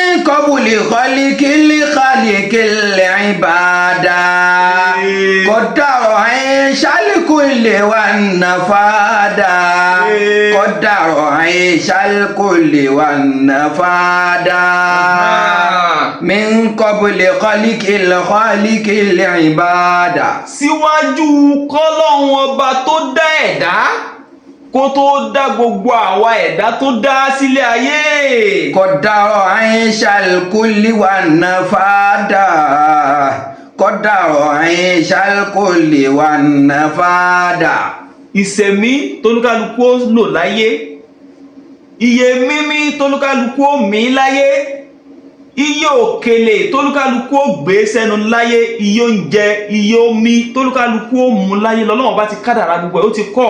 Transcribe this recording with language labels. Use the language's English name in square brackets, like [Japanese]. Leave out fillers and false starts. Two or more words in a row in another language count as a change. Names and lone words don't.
[Arabic] قبل خلق العباد قدر عيش الكل والنفاد قدر عيش الكل والنفاد من قبل خلق العباد. [Yoruba] Síwájú k'Ọlọ́run ọba tó dá ẹ̀dá kó tó dá gbogbo àwa ẹ̀dá tó dá sílé ayé. [Arabic] قدر عيش الكل والنفاد قدر عيش الكل والنفاد. [Yoruba] Ìṣẹ̀mí tólúkálukú ó lò láyé, iye mímí tólúkálukú ó mí láyé, iye òkèlè tólúkálukú ó gbé sẹ́nu láyé, iye oúnjẹ, iye omi tólúkálukú ó mu láyé lọ́lọ́run bá ti kádàrá gbogbo ẹ̀ ó ti kọ́.